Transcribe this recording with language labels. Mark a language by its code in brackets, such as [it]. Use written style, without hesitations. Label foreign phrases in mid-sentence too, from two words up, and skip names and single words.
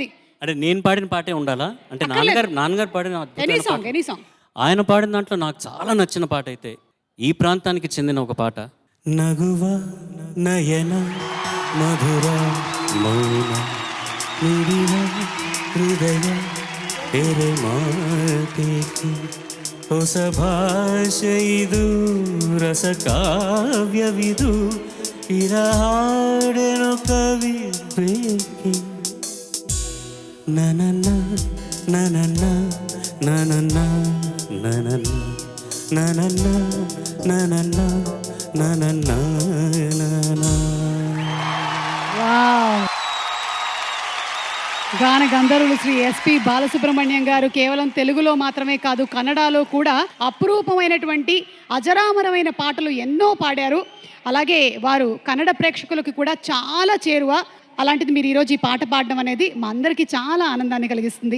[te] అంటే నేను పాడిన పాటే ఉండాలా? అంటే నాన్నగారు పాడిన [en] any song [te] ఆయన పాడిన దాంట్లో నాకు చాలా నచ్చిన పాట అయితే ఈ ప్రాంతానికి చెందిన ఒక పాట. [kn] ನಗುವ ನಯನ ಮಧುರ ಮೌನ ಮಿಡಿನ ಹೃದಯ తెರೆ ಮಾತೇಕಿ, ಹೊಸ ಭಾಷೆಯಿದು ರಸ ಕಾವ್ಯವಿದು, ಇರ ಹಾಡೆನು ಕವಿ ಬೇಕಿ. ನನನ ನನನ ನನನ ನನನ ನನನ ನನನ ನನನ ನನ. [te] గాన గంధర్వులు శ్రీ ఎస్పి బాలసుబ్రహ్మణ్యం గారు కేవలం తెలుగులో మాత్రమే కాదు కన్నడలో కూడా అపురూపమైనటువంటి అజరామరమైన పాటలు ఎన్నో పాడారు. అలాగే వారు కన్నడ ప్రేక్షకులకు కూడా చాలా చేరువ. అలాంటిది మీరు ఈరోజు ఈ పాట పాడడం అనేది మా అందరికీ చాలా ఆనందాన్ని కలిగిస్తుంది.